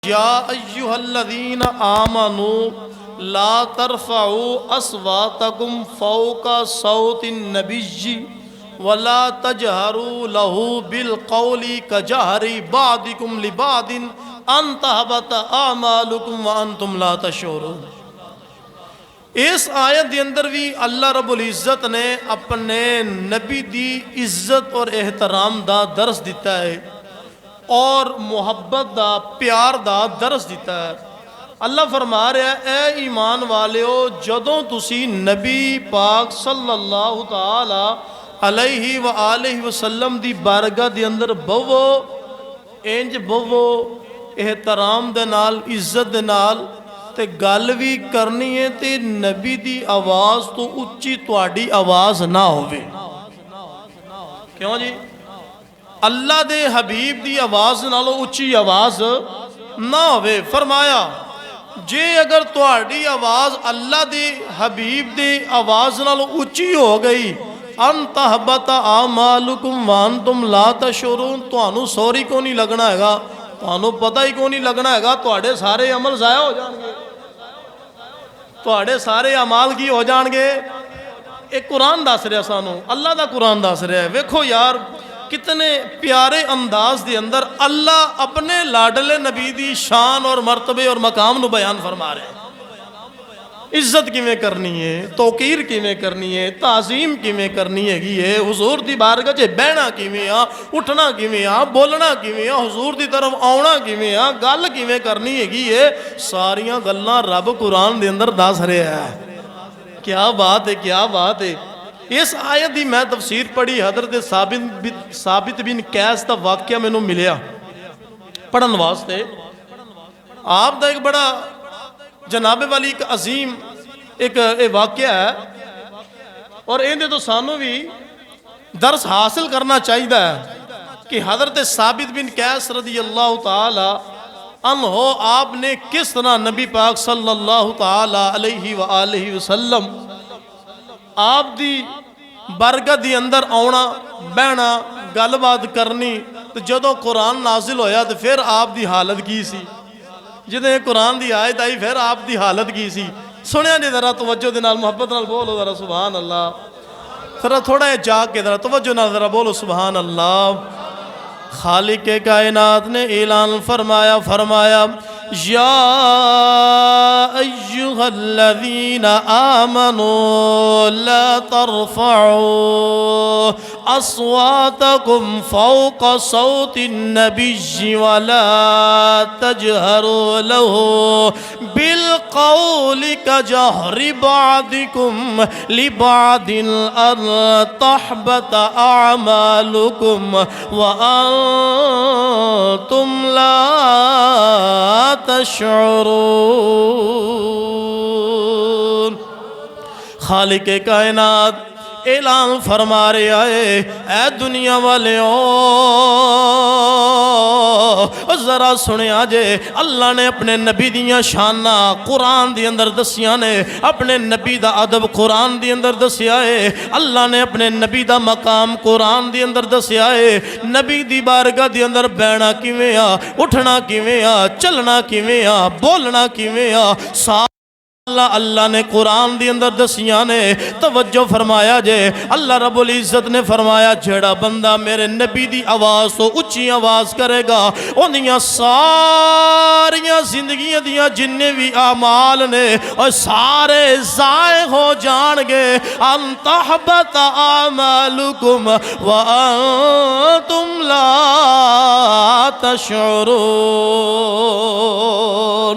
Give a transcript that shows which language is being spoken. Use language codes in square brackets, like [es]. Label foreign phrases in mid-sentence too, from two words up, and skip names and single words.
[ar] یا ایہا الذین آمنوا لا ترفعوا اصواتکم فوق صوت النبی ولا تجہروا لہ بالقول کجہر بعضکم لبعض ان تحبط اعمالکم وانتم لا تشعرون۔ [pa] اس آیت دے اندر بھی [ar] اللہ رب العزت [pa] نے اپنے نبی دی عزت اور احترام دا درس دیتا ہے اور محبت دا پیار دا درس دیتا ہے۔ اللہ فرما رہا ہے اے ایمان والےو جدوں تسی نبی پاک [ar] صلی اللہ تعالی علیہ وآلہ وسلم [pa] دی بارگاہ دے اندر بوو انج بوو احترام دے نال عزت دے نال تے گل بھی کرنی ہے تے نبی دی آواز تو اچھی تواڈی آواز نہ ہوئے۔ کیوں جی؟ اللہ دے حبیب دی آواز نالو اچھی آواز نہ ہوئے۔ فرمایا جے اگر تواڈی آواز اللہ دے حبیب دے آواز نالو اچھی ہو گئی [ar] ان تحبط اعمالکم وانتم لا تشعرون، [pa] تانوں سوری کو نہیں لگنا ہے گا، تانوں پتہ ہی کو نہیں لگنا ہے گا، تواڈے سارے عمل ضائع ہو جان گے، تواڈے سارے اعمال کی ہو جان گے۔ ایک قرآن دس رہا سانوں، اللہ دا قرآن دس رہا ہے۔ ویکھو یار کتنے پیارے انداز دے اندر اللہ اپنے لاڈلے نبی دی شان اور مرتبے اور مقام نو بیان فرما رہے ہیں۔ عزت کیویں کرنی ہے، توقیر کیویں کرنی ہے، تعظیم کیویں کرنی ہے گی ہے، حضور دی بارگاہ چ بہنا کیویں آ، اٹھنا کیویں آ، بولنا کیویں آ، حضور دی طرف آونا کیویں آ، گل کیویں کرنی ہے گی ہے، ساریاں گلاں رب قرآن دے اندر دس رہا ہے۔ کیا بات ہے، کیا بات ہے۔ اس آیت دی میں تفسیر پڑھی، حضرت ثابت بن قیس دا واقعہ میں نوں ملیا پڑھن واسطے۔ آپ دا ایک بڑا جناب والی ایک عظیم ایک واقعہ ہے اور اندے تو سانوں بھی درس حاصل کرنا چاہیے کہ حضرت ثابت بن قیس [ar] رضی اللہ تعالی عنہ [pa] آپ نے کس طرح نبی پاک [ar] صلی اللہ تعالی علیہ وآلہ وسلم [pa] آپ دی بارگاہ دی اندر آونا بہنا گل بات کرنی، تو جدوں قرآن نازل ہویا تو پھر آپ دی حالت کی سی، جدیں قرآن دی آیت آئی پھر آپ دی حالت کی سی۔ سنیا جی ذرا توجہ دے نال محبت نال بولو ذرا [ar] سبحان اللہ، [pa] ذرا تھوڑا ہے جاگ کے ذرا توجہ نال ذرا بولو [ar] سبحان اللہ۔ [pa] خالق کائنات نے اعلان فرمایا [ar] یا ایہا الذین آمنوا لا ترفعوا اصواتکم فوق صوت النبی ولا تجہروا لہ بالقول کجہر بعضکم لبعض ان تحبط اعمالکم وانتم لا تشعرون۔ [pa] خالق کائنات اعلان فرما رہا ہے اے دنیا والے ذرا سنیا جے، اللہ نے اپنے نبی دیاں شانہ قرآن دی اندر دسیاں نے، اپنے نبی دا ادب قرآن دی اندر دسیا ہے، اللہ نے اپنے نبی دا مقام قرآن دی اندر دسیا ہے۔ نبی دی بارگاہ دی اندر بہنا کیویں آ، اٹھنا کیویں آ، چلنا کیویں آ، بولنا کیویں آ، اللہ نے قرآن دی اندر دسیاں نے۔ توجہ فرمایا جے، [ar] اللہ رب العزت [pa] نے فرمایا جڑا بندہ میرے نبی دی آواز تو اچھی آواز کرے گا انہیاں ساریاں زندگیاں دیاں جننے بھی اعمال نے اور سارے ضائع ہو جان گے۔ [ar] ان تحبط اعمالکم وانتم لا تشعرون۔